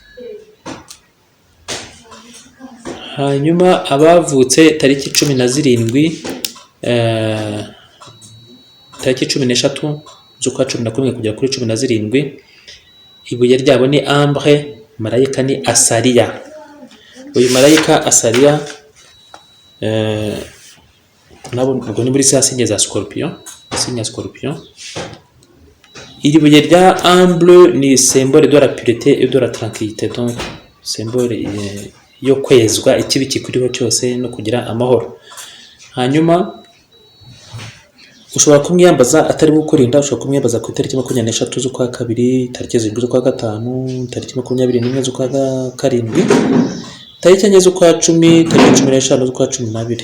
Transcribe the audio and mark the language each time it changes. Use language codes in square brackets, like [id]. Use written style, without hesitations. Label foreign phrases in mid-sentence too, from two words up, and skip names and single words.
[rw] Hanyuma abavutse tariki 17, tariki 13 z'ukwa 11 kugera kuri 17, ibuye ryabo ni Ambre, marayika ni Asariya. Uyu marayika Asariya nabo ubwo ni muri sinye za Scorpion, sinya Scorpion. Iri buye rya Ambre ni [fr] symbole de la pureté et de la tranquillité, donc symbole [rw] yo kwezwa ikibi kikuriho cyose no kugira amahoro. Hanyuma ushobora kumwiyambaza atari gukurinda, ushobora kumwiyambaza ku itariki 23 z'ukwa kabiri, tariki 7 z'ukwa gatanu, tariki 21 z'ukwa karindwi, tariki 4 z'ukwa 10, tariki 15 z'ukwa 12.